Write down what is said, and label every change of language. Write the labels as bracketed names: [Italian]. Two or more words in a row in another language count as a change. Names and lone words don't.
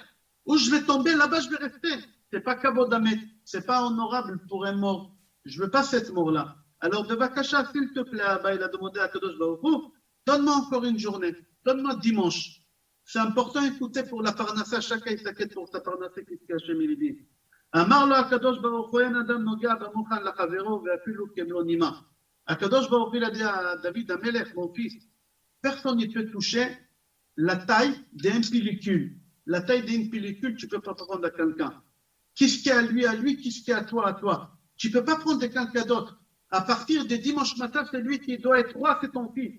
[French] Ou je vais tomber là-bas, je vais rester. C'est pas kabodamet, c'est pas honorable pour un mort. Je veux pas cette mort-là. Alors, de Vakasha, s'il te plaît, Abba, il a demandé à [Hebrew] קדוש ברוך הוא, [French] donne-moi encore une journée, donne-moi dimanche. C'est important d'écouter pour la parnassa, chacun il s'inquiète pour sa parnassa, qu'est-ce qu'Hachem il dit. [Hebrew] אמר לו הקדוש ברוך הוא אין אדם נוגע במוחן לחברו ואפילו כמלוא נימה. הקדוש ברוך הוא [French] dit à David Amelech, mon fils, personne ne peut toucher la taille d'une pellicule. La taille d'une pellicule, tu ne peux pas prendre à quelqu'un. Qu'est-ce qu'il y a à lui, qu'est-ce qu'il y a à toi. Tu ne peux pas prendre quelqu'un d'autre. À partir de dimanche matin, c'est lui qui doit être roi, c'est ton fils.